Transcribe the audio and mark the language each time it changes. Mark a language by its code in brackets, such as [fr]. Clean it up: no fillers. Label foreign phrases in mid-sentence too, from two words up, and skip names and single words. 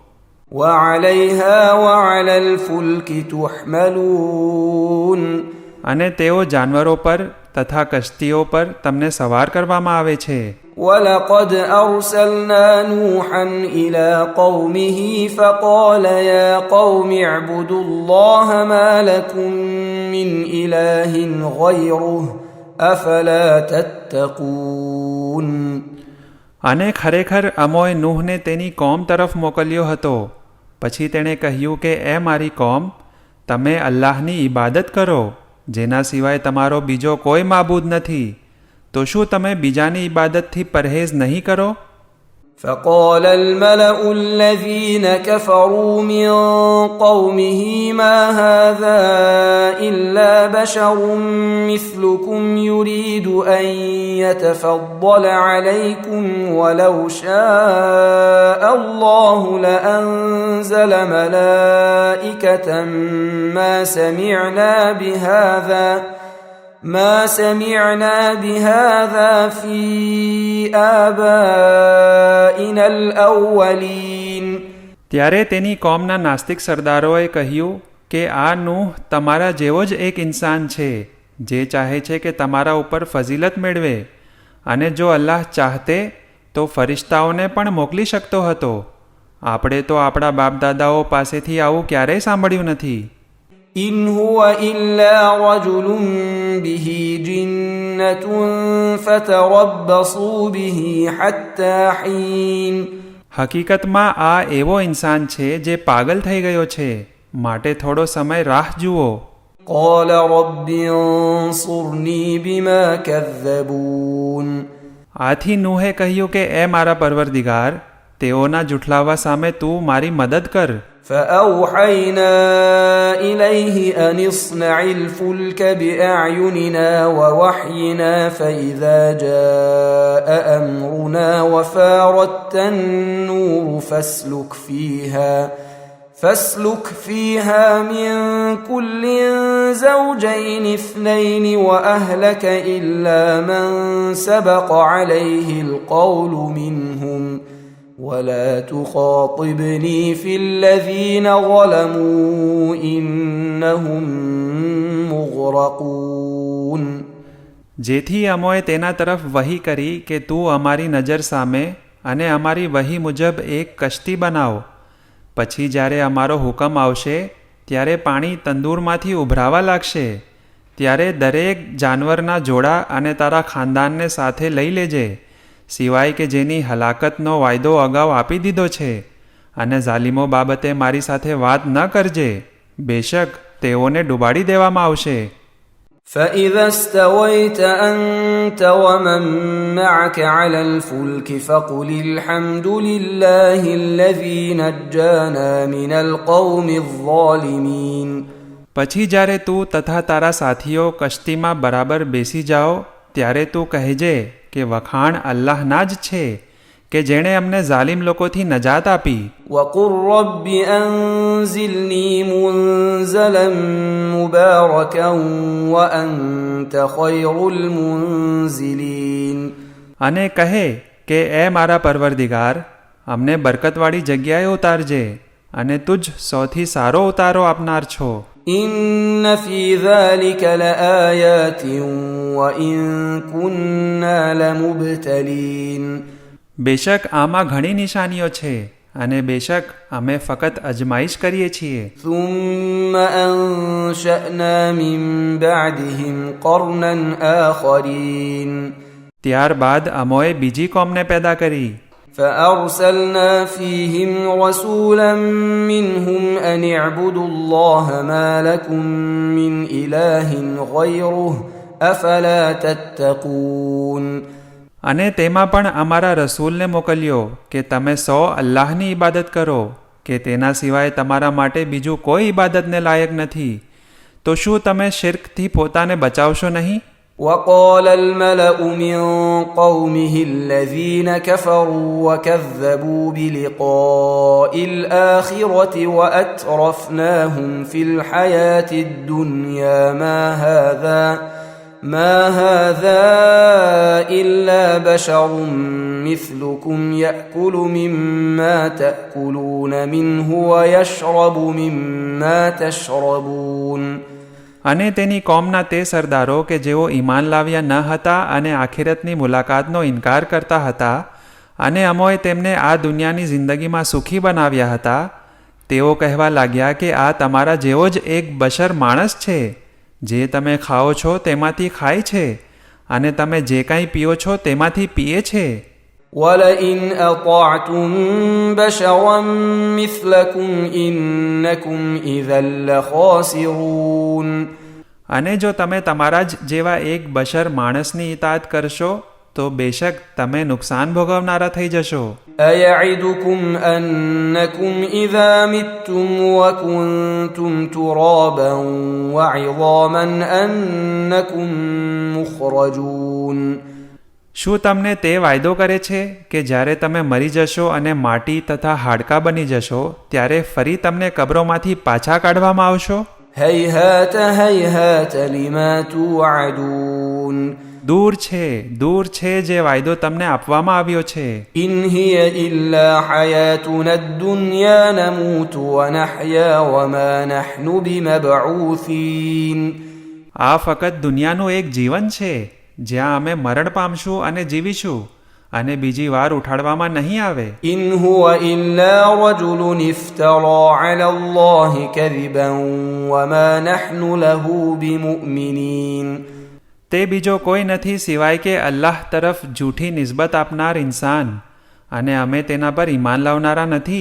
[ar] وعليها وعلى الفلك تحملون. [gu] અને તેઓ જાનવરો પર તથા કશ્તીઓ પર તમને સવાર કરવામાં આવે છે. [ar] ولقد أرسلنا نوحا إلى قومه فقال يا قوم اعبدوا الله ما لكم من إله غيره أفلا تتقون. [gu] અને ખરેખર અમોએ નૂહને તેની કોમ તરફ મોકલ્યો હતો. પછી તેણે કહ્યું કે એ મારી કોમ, તમે અલ્લાહની ઇબાદત કરો, જેના સિવાય તમારો બીજો કોઈ માબૂદ નથી. તો શું તમે બીજાની ઇબાદતથી પરહેઝ નહીં કરો? [ar] فقال الملأ الذين كفروا من قومه ما هذا إلا بشر مثلكم يريد أن يتفضل عليكم ولو شاء الله لأنزل ملائكة ما سمعنا بهذا في آبائنا الأولين. [gu] ત્યારે તેની કોમના નાસ્તિક સરદારોએ કહ્યું કે આ નૂહ તમારા જેવો જ એક ઇન્સાન છે, જે ચાહે છે કે તમારા ઉપર ફઝીલત મેળવે, અને જો અલ્લાહ ચાહતે તો ફરિશ્તાઓને પણ મોકલી શકતો હતો. આપણે તો આપણા બાપદાદાઓ પાસેથી આવું ક્યારેય સાંભળ્યું નથી. [ar] إن هو إلا رجل به جنة فتربصوا به حتى حين. [gu] હકીકતમાં આ એવો ઇન્સાન છે જે પાગલ થઈ ગયો છે, માટે થોડો સમય રાહ જુઓ. [ar] قال رب انصرني بما كذبون. [gu] આથી નૂહે કહ્યું કે એ મારા પરવરદિગાર, તેઓના જુઠલાવા સામે તું મારી મદદ કર. [ar] فأوحينا إليه أن اصنع الفلك بأعيننا ووحينا فإذا جاء أمرنا وفاردت النور فاسلك فيها من كل زوجين اثنين وأهلك إلا من سبق عليه القول منهم ولا تخاطبني في الذين ظلموا إنهم مغرقون. [gu] જેથી અમોએ તેના તરફ વહી કરી કે તું અમારી નજર સામે અને અમારી વહી મુજબ એક કશ્તી બનાવ. પછી જ્યારે અમારો હુકમ આવશે ત્યારે પાણી તંદૂરમાંથી ઉભરાવા લાગશે. ત્યારે દરેક જાનવરના જોડા અને તારા ખાનદાનને સાથે લઈ લેજે, સિવાય કે જેની હલાકતનો વાયદો અગાઉ આપી દીધો છે, અને ઝાલિમો બાબતે મારી સાથે વાત ન કરજે, બેશક તેઓને ડૂબાડી દેવામાં આવશે. [ar] فإذا استويت أنت ومن معك على الفلك فقل الحمد لله الذي نجانا من القوم الظالمين. [gu] પછી જ્યારે તું તથા તારા સાથીઓ કશ્તીમાં બરાબર બેસી જાઓ ત્યારે તું કહેજે કે વખાણ અલ્લાહના જ છે કે જેણે અમને ઝાલિમ લોકોથી નજાત આપી. [ar] وقل رب أنزلني منزلا مباركا وأنت خير المنزلين. [gu] અને કહે કે એ મારા પરવરદિગાર, અમને બરકતવાળી જગ્યાએ ઉતારજે, અને તુજ સૌથી સારો ઉતારો આપનાર છો. [ar] إن في ذلك لآيات وإن كنا لمبتلين [gu] બેશક આમાં ઘણી નિશાનીઓ છે અને બેશક અમે ફક્ત અજમાઈશ કરીએ છીએ. [ar] ثم أنشأنا من بعدهم قرنا آخرين [gu] ત્યારબાદ અમોએ બીજી કોમને પેદા કરી. [ar] فأرسلنا فيهم رسولا منهم أن اعبدوا الله ما لكم من إله غيره أفلا تتقون [gu] અને તેમાં પણ અમારા રસૂલને મોકલ્યો કે તમે સૌ અલ્લાહની ઇબાદત કરો કે તેના સિવાય તમારા માટે બીજું કોઈ ઇબાદતને લાયક નથી, તો શું તમે શિર્કથી પોતાને બચાવશો નહીં? [ar] وقال الملأ من قومه الذين كفروا وكذبوا بلقاء الآخرة وأترفناهم في الحياة الدنيا ما هذا إلا بشر مثلكم يأكل مما تأكلون منه ويشرب مما تشربون [gu] અને તેની કોમના તે સરદારો કે જેઓ ઈમાન લાવ્યા ન હતા અને આખિરતની મુલાકાતનો ઇનકાર કરતા હતા અને અમોએ તેમને આ દુનિયાની જિંદગીમાં સુખી બનાવ્યા હતા, તેઓ કહેવા લાગ્યા કે આ તમારા જેવો જ એક બશર માણસ છે, જે તમે ખાઓ છો તેમાંથી ખાય છે અને તમે જે કંઈ પીઓ છો તેમાંથી પીએ છે. [ar] وَلَئِنْ أَطَعْتُمْ بَشَرًا مِثْلَكُمْ إِنَّكُمْ إِذًا لَخَاسِرُونَ [gu] અને જો તમે તમારા જ જેવા એક બશર માણસની ઇતાત કરશો તો બેશક તમે નુકસાન ભોગવનારા થઈ જશો. [ar] أَيَعِدُكُمْ أَنَّكُمْ إِذَا مِتُّمْ وَكُنْتُمْ تُرَابًا وَعِظَامًا أَنَّكُمْ مُخْرَجُونَ [gu] શું તમને તે વાયદો કરે છે કે જ્યારે તમે મરી જશો અને માટી તથા હાડકાં બની જશો ત્યારે ફરી તમને કબરોમાંથી પાછા કાઢવામાં આવશો? [ar] هَيْهَاتَ هَيْهَاتَ لِمَا تُوعَدُونَ [gu] દૂર છે જે વાયદો તમને આપવામાં આવ્યો છે. [ar] إِنْ هِيَ إِلَّا حَيَاتُنَا الدُّنْيَا نَمُوتُ وَنَحْيَا وَمَا نَحْنُ بِمَبْعُوثِينَ [gu] આ ફક્ત દુનિયાનું એક જીવન છે જ્યાં અમે મરણ પામશું અને જીવીશું અને બીજી વાર ઉઠાડવામાં નહીં આવે. [ar] إِنْ هُوَ إِلَّا رَجُلٌ افْتَرَى عَلَى اللَّهِ كَذِبًا وَمَا نَحْنُ لَهُ بِمُؤْمِنِينَ [gu] તે બીજો કોઈ નથી સિવાય કે અલ્લાહ તરફ જૂઠી નિસ્બત આપનાર ઇન્સાન અને અમે તેના પર ઈમાન લાવનારા નથી.